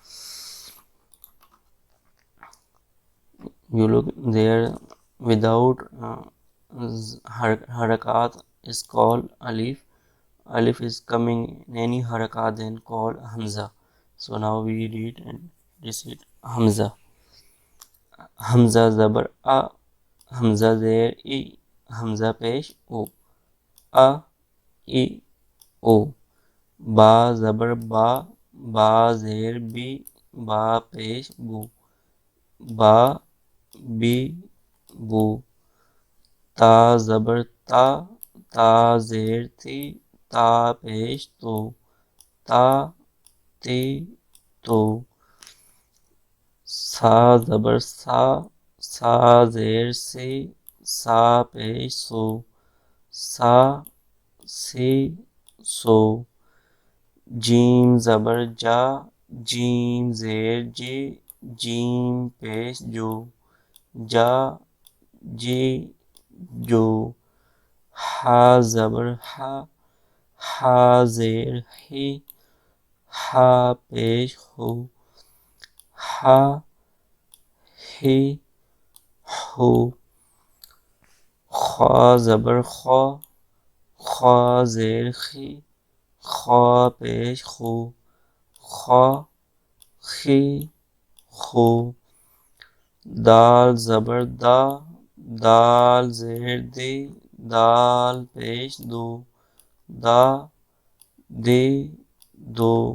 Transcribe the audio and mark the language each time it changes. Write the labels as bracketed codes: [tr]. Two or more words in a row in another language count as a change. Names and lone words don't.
[en] You look there without harakat is called alif. Alif is coming in any harakat, then called hamza. So now we read and recite hamza. [ur] ہمزہ زبر اَ، ہمزہ زیر اِ، ہمزہ پیش اُ، اَ اِ اُ. بے زبر بَ، بے زیر بِ، بے پیش بُ، بَ بِ بُ. تے زبر تَ، تے زیر تِ، تے پیش تُ، تَ تِ تُ. ثے زبر ثَ، ثے زیر ثِ، ثے پیش ثُ، ثَ ثِ ثُ. جیم زبر جَ، جیم زیر جِ، جیم پیش جُ، جَ جِ جُ، حے زبر حَ، حے زیر حِ، حے پیش حُ، حَ حِ حُ, خے زبر خَ، خے زیر خِ، خے پیش خُ، خَ خِ خُ، دال زبر دَ، دال زیر دِ، دال پیش دُ، دَ دِ دُ,